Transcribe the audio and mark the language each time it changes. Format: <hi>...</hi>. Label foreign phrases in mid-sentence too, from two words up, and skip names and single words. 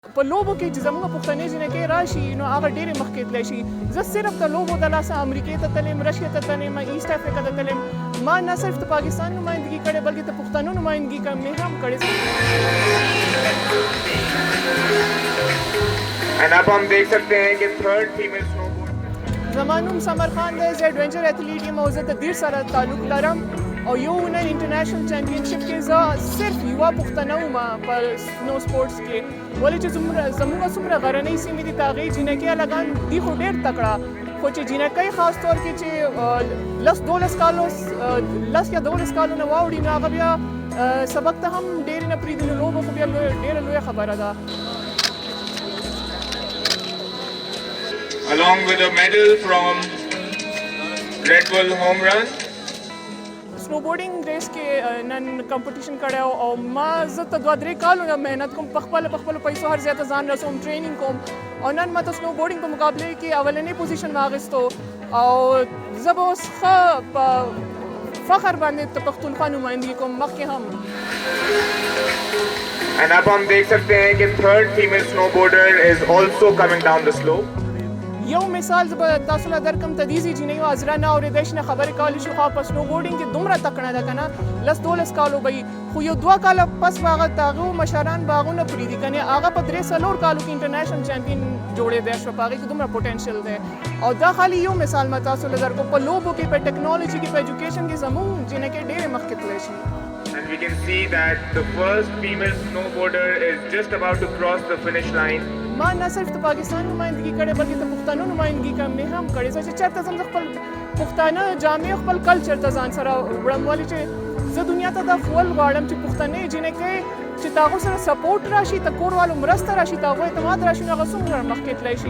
<ps>په لوبو کې چې زموږ پښتنې جنکۍ راشي نو هغه ډېرې مخکې تللی شي. زه صرف د لوبو د لاسه امریکې ته تلم، رشیا ته تلم، ایسټ افریقا ته تلم. ما نه صرف د پاکستان نمایندګي کړې بلکې د پښتنو نمایندګي مې هم کړې.</ps> <hi>And अब हम देख सकते हैं कि</hi> <en>third female snowboard</en> <ps>زما نوم سمر خان دی، زه</ps> <en>adventure athlete</en> <ps>یم او زه د دیر سره تعلق لرم او یو نن</ps> <en>international championship</en> <ps>کې زه صرف یوه پښتنه وم په</ps> <en>snow sports</en> <ps>کې، ولې چې زموږ څومره غرنۍ سیمې دي د هغې جینکۍ هلکان دي خو ډېر تکړه، خو چې جینکۍ خاص طور کې چې 10 یا 12 کالو نه واوړي نو هغه بیا سبق ته هم ډېرې نه پرېږدي، نو لوبه خو بیا ډېره لویه خبره ده.</ps> <en>along with a medal from Red Bull Home Run. snowboarding race</en> <ps>کې نن کمپټیشن کړی او ما زه ته 2-3 کالو نه محنت کوم، په خپلو پیسو هر ځای ته ځان رسوم، ټرینینګ کوم او نن ما ته سنوبورډینګ په مقابله کې اولنی پوزیشن واخیستو او زه به اوس ښه په فخر باندې د پښتونخوا نمایندګي کوم مخکې هم.</ps> <en>And</en> <hi>अब हम देख सकते हैं कि</hi> <en>third female snowboarder is also coming down the slope.</en> <ps>یو مثال زه به تاسو له درکم تدیزي جینۍ عذرا نه اورېدی شي نه خبرې کولی شي، خو په سنوبورډینګ کې دومره تکړه ده که نه 10-12 کالو به وي، خو یو 2 کاله پس به هغه د هغو مشران به هغه نه پرېږدي که نه هغه په 3-4 کالو کې</ps> <en>international champion</en> <ps>جوړېدی شوه، په هغې کې دومره پوټینشل دی. او دا خالي یو مثال ما تاسو له درکو، په لوبو کې، په ټیکنالوجي کې، په ایجوکیشن کې زموږ جینکۍ ډېرې مخکې تللی شي.</ps> <en>And we can see that the first female snowboarder is just about to cross the finish line.</en> <ps>ما نه صرف د پاکستان نمایندګي کړې بلکې د پښتنو نمایندګي مې هم کړې. زه چې چېرته ځم زه خپل پښتانه جامې خپل کلچر ته ځان سره وړم، ولې چې زه دنیا ته دا ښول غواړم چې پښتنې جینکۍ چې د هغو سره سپورټ راشي، د کور والو مرسته راشي، د هغو اعتماد راشي نو هغه څومره مخکې تللی شي.</ps>